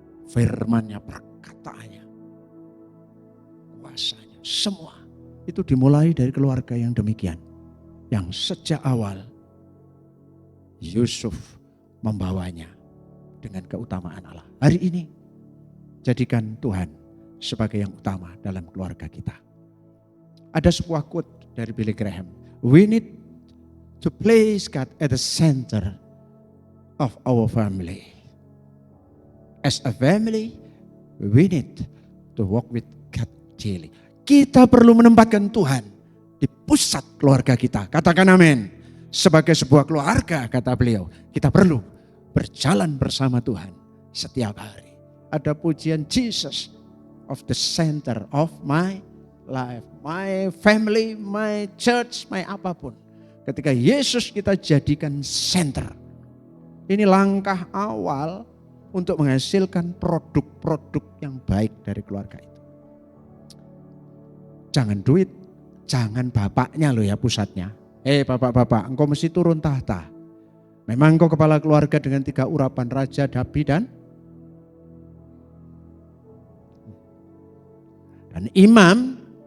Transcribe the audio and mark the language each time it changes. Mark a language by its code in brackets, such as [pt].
[id] firman-Nya, perkataannya, kuasanya, semua itu dimulai dari keluarga yang demikian. Yang sejak awal Yusuf membawanya dengan keutamaan Allah. Hari ini jadikan Tuhan sebagai yang utama dalam keluarga kita. Ada sebuah quote dari Billy Graham. [en] We need to place God at the center of our family. As a family, we need to walk with God daily. [id] Kita perlu menempatkan Tuhan di pusat keluarga kita. Katakan amin. Sebagai sebuah keluarga, kata beliau, kita perlu berjalan bersama Tuhan setiap hari. Ada pujian, [en] Jesus of the center of my life, my family, my church, my [id] apapun. Ketika Yesus kita jadikan center. Ini langkah awal untuk menghasilkan produk-produk yang baik dari keluarga itu. Jangan duit, jangan bapaknya loh ya pusatnya. Bapak-bapak, engkau mesti turun tahta. Memang engkau kepala keluarga dengan 3 urapan, raja, nabi, dan imam.